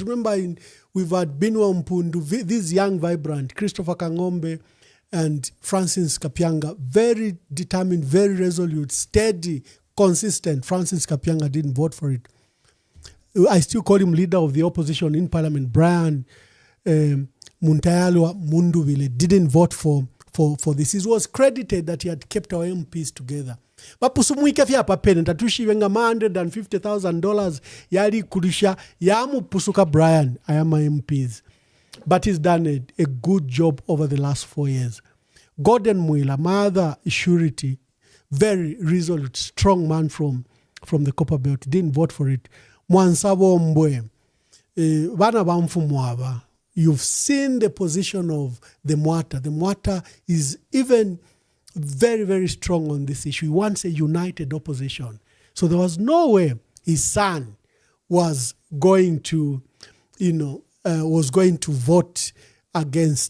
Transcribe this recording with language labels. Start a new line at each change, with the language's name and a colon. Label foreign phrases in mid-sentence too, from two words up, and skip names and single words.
English: Remember, we've had Binwa Mpundu, this young, vibrant, Christopher Kangombe and Francis Kapianga, very determined, very resolute, steady, consistent. Francis Kapianga didn't vote for it. I still call him leader of the opposition in Parliament. Brian Muntayalwa Munduvile didn't vote for this. It was credited that he had kept our MPs together.
Bemba: bapusumwike fya papene tatushive nga $150,000 yali kulisha yamupusuka Brian ayama MPs,
English: but he's done a good job over the last 4 years. Gordon Mwila, mother surety, very resolute, strong man from the Copper Belt, didn't vote for it.
Bemba: Mwansabo Mbwe, bana bamfu Mwamba.
English: You've seen the position of the Mwata. The Mwata is even very, very strong on this issue. He wants a united opposition. So there was no way his son was going to, vote against.